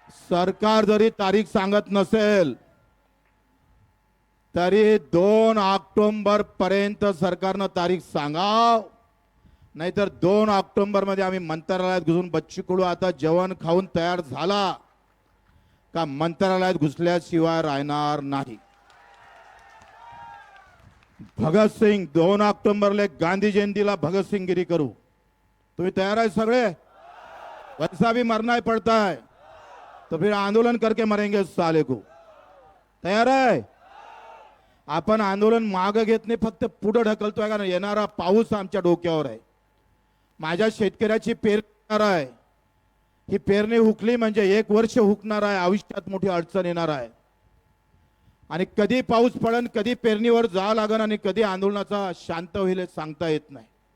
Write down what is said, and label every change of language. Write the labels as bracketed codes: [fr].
[mr] सरकार जरी तारीख सांगत नसेल तरी 2 ऑक्टोबर पर्यंत सरकारनं तारीख सांगाव, नाहीतर 2 ऑक्टोबर मध्ये आम्ही मंत्रालयात घुसून, बच्चू कडू आता जेवण खाऊन तयार झाला का मंत्रालयात घुसल्याशिवाय राहणार नाही. भगतसिंग 2 ऑक्टोबरला गांधी जयंतीला भगतसिंगगिरी करू. तुम्ही तयार आहे सगळे? [hi] वैसा भी मरना ही पड़ता है तो फिर आंदोलन करके मरेंगे साले को. [mr] तयार आहे? आपण आंदोलन मागे घेत नाही, फक्त पुढे ढकलतोय, कारण येणारा पाऊस आमच्या डोक्यावर आहे. माझ्या शेतकऱ्याची पेरणी आहे, ही पेरणी हुकली म्हणजे 1 वर्ष हुकणार आहे, आयुष्यात मोठी अडचण येणार आहे. आणि कधी पाऊस पडन, कधी पेरणीवर जावं लागन आणि कधी आंदोलनाचा शांत होईल सांगता येत नाही.